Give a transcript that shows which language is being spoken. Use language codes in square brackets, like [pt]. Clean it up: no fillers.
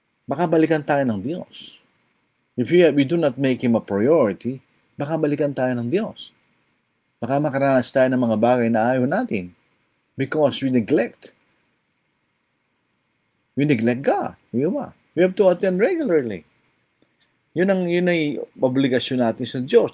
[tl] Baka balikan tayo ng Diyos. [en] If we do not make Him a priority, [tl] baka balikan tayo ng Diyos. Baka makaranas tayo ng mga bagay na ayaw natin. [en] Because we neglect God. We have to attend regularly. [tl] Yun ay obligasyon natin sa Diyos.